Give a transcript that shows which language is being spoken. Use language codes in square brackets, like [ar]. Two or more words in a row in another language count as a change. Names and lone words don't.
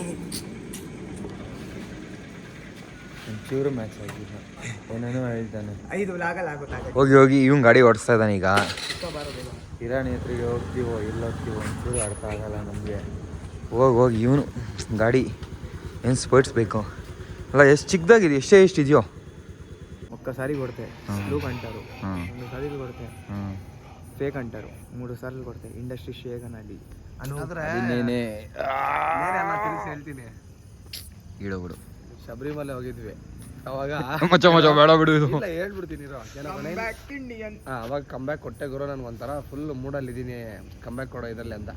[kn] ಒಂಚೂರು ಮ್ಯಾಚ್ ಆಗಿಲ್ಲ, ಏನೇನೋ ಹೇಳ್ತಾನೆ. 5 ಲಾಗಲಾಗುತ್ತೆ. ಹೋಗಿ ಇವ್ನು ಗಾಡಿ ಓಡಿಸ್ತಾ ಇದ್ದಾನೆ. ಈಗ ಹಿರಾಣಿ ಹತ್ರಿಗೆ ಹೋಗ್ತೀವೋ ಇಲ್ಲ ಹೋಗ್ತೀವೋ ಒಂಚೂರು ಅರ್ಥ ಆಗಲ್ಲ ನಮಗೆ. ಹೋಗಿ ಇವನು ಗಾಡಿ ಏನು ಸ್ಪೋರ್ಟ್ಸ್ ಬೇಕು ಅಲ್ಲ, ಎಷ್ಟು ಚಿಕ್ಕದಾಗಿದೆ, ಎಷ್ಟಿದೆಯೋ. [te] ఒక్కసారి కొడితే లూప్ అంటారు, 2 సార్లు కొడితే ఫేక్ అంటారు, 3 సార్లు కొడితే [en] industry shake [te] ಅನ್ನಿ. [kn] ಇನ್ನೇನೆ ಹೇಳ್ತೀನಿ. ಇಡಬಿಡು. ಶಬರಿಮಲೆ ಹೋಗಿದ್ವಿ ಅವಾಗ, ಮಚ್ಚ ಬೇಡ ಬಿಡು, ಇಲ್ಲ ಹೇಳ್ಬಿಡ್ತೀನಿ. ಅವಾಗ ಕಂಬ್ಯಾಕ್ ಕೊಟ್ಟೆ ಗುರು. ನನ್ಗೆ ಒಂಥರ ಫುಲ್ ಮೂಡಲ್ಲಿ ಇದ್ದೀನಿ, ಕಂಬ್ಯಾಕ್ ಕೊಡೋ ಇದ್ರಲ್ಲಿ ಅಂತ.